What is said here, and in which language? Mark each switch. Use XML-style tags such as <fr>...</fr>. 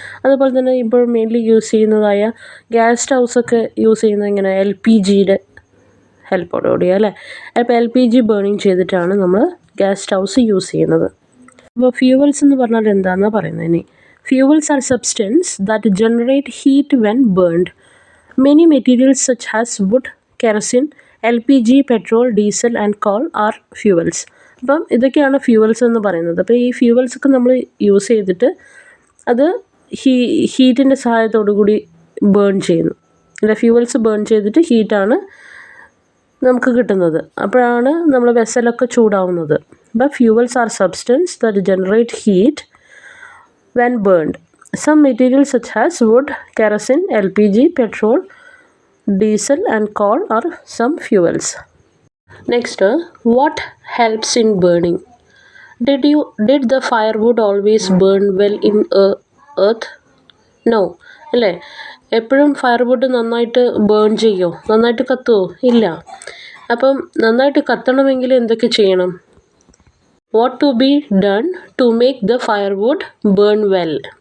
<ml>അതുപോലെ തന്നെ ഇപ്പോൾ മെയിൻലി യൂസ് ചെയ്യുന്നതായ ഗ്യാസ് സ്റ്റൗസൊക്കെ യൂസ് ചെയ്യുന്നത് ഇങ്ങനെ LPGയുടെ ഹെൽപ്പോടുകൂടി, അല്ലേ? അപ്പോൾ LPG ബേണിങ് ചെയ്തിട്ടാണ് നമ്മൾ ഗ്യാസ് സ്റ്റൗസ് യൂസ് ചെയ്യുന്നത്. അപ്പോൾ ഫ്യൂവൽസ് എന്ന് പറഞ്ഞാൽ എന്താണെന്നാണ് പറയുന്നത്. ഇനി</ml> <en>fuels are substances that generate heat when burned. Many materials such as wood, kerosene, LPG, petrol, diesel and coal are fuels.</en> <ml>അപ്പം ഇതൊക്കെയാണ് ഫ്യൂവൽസ് എന്ന് പറയുന്നത്. അപ്പോൾ ഈ ഫ്യൂവൽസൊക്കെ നമ്മൾ യൂസ് ചെയ്തിട്ട് അത് ഹീറ്റിൻ്റെ സഹായത്തോടു കൂടി ബേൺ ചെയ്യുന്നു. അല്ല, ഫ്യൂവൽസ് ബേൺ ചെയ്തിട്ട് ഹീറ്റാണ് നമുക്ക് കിട്ടുന്നത്. അപ്പോഴാണ് നമ്മൾ വെസലൊക്കെ ചൂടാവുന്നത്.</ml> <en>but fuels are substances that generate heat when burned. Some materials such as wood, kerosene, LPG, petrol, diesel and coal are some fuels. Next, what helps in burning? Did the firewood always burn well in earth? No.</en> <ml>അല്ലേ? എപ്പോഴും firewood നന്നായിട്ട് burn ചെയ്യുമോ? നന്നായിട്ട് കത്തുമോ? ഇല്ല. അപ്പം നന്നായിട്ട് കത്തണമെങ്കിൽ എന്തൊക്കെ ചെയ്യണം?</ml> <en>What to be done to make the firewood burn well?</en>